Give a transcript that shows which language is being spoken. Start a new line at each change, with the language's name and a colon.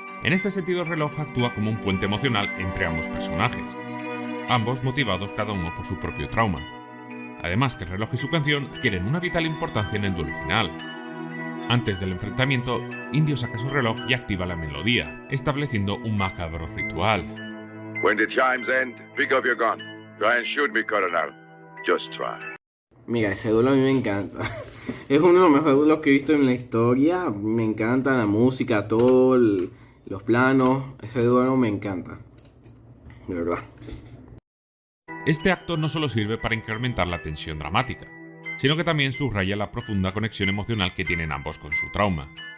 Spanish: En este sentido, el reloj actúa como un puente emocional entre ambos personajes, ambos motivados cada uno por su propio trauma. Además que el reloj y su canción adquieren una vital importancia en el duelo final. Antes del enfrentamiento, Indio saca su reloj y activa la melodía, estableciendo un macabro ritual.
English: When the chimes end, pick up your gun. Try and shoot me, Colonel. Just try.
Spanish: Mira, ese duelo a mí me encanta. Es uno de los mejores duelos que he visto en la historia. Me encanta la música, los planos. Ese duelo me encanta. De verdad. Este acto no solo sirve para incrementar la tensión dramática, sino que también subraya la profunda conexión emocional que tienen ambos con su trauma.